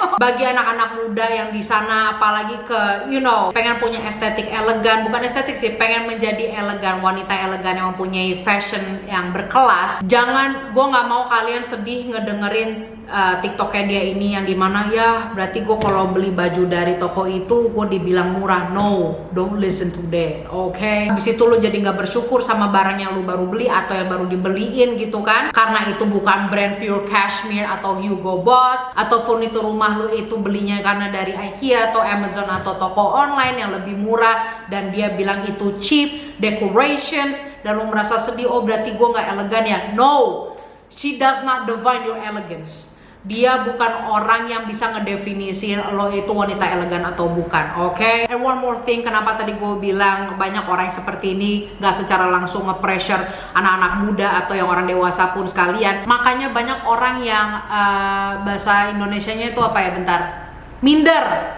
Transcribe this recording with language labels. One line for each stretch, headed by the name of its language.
Indonesian: Bagi anak-anak muda yang di sana, apalagi ke pengen punya estetik elegan, bukan estetik sih, pengen menjadi elegan, wanita elegan yang mempunyai fashion yang berkelas. Jangan, gue nggak mau kalian sedih ngedengerin TikToknya dia ini yang dimana ya berarti gue kalau beli baju dari toko itu gue dibilang murah.
English: No, don't listen to that, oke?
Indonesian: Habis itu lu jadi nggak bersyukur sama barang yang lu baru beli atau yang baru dibeliin gitu kan, karena itu bukan brand Pure Cashmere atau Hugo Boss, atau furnitur rumah lu itu belinya karena dari IKEA atau Amazon atau toko online yang lebih murah dan dia bilang itu cheap decorations dan lu merasa sedih, oh berarti gue nggak elegan ya.
English: No, she does not define your elegance.
Indonesian: Dia bukan orang yang bisa ngedefinisin lo itu wanita elegan atau bukan, oke?
English: And one more thing,
Indonesian: kenapa tadi gue bilang banyak orang yang seperti ini gak secara langsung nge-pressure anak-anak muda atau yang orang dewasa pun sekalian. Makanya banyak orang yang bahasa Indonesianya itu apa ya, bentar, minder.